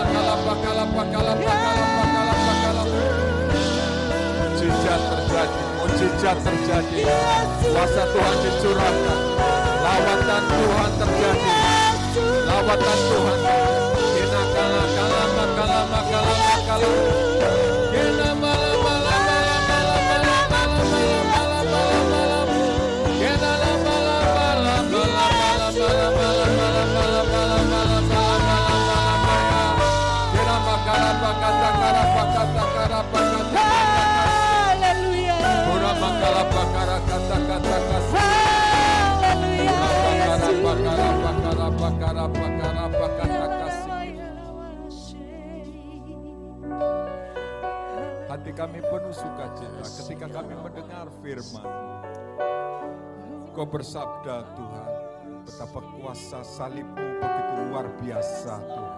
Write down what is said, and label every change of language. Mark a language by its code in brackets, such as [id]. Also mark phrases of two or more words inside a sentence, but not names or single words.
[id] Mujizat terjadi, mukjizat terjadi, kuasa Tuhan dicurahkan, lawatan Tuhan terjadi, lawatan Tuhan terjadi. Kena kala kala makala makala makala. Kena malam malam malam malam malam malam malam malam malam malam. Kena malam malam malam malam malam malam malam malam malam malam malam malam malam malam. Kena makala pakata kara pakata kara pakata. Haleluya. Ora makala pakara kata kata kata. Haleluya. Pakara pakara pakara pakara pakara pakata kasih. Hati kami penuh sukacita ketika kami mendengar firman. Kau bersabda Tuhan, betapa kuasa salib-Mu begitu luar biasa Tuhan.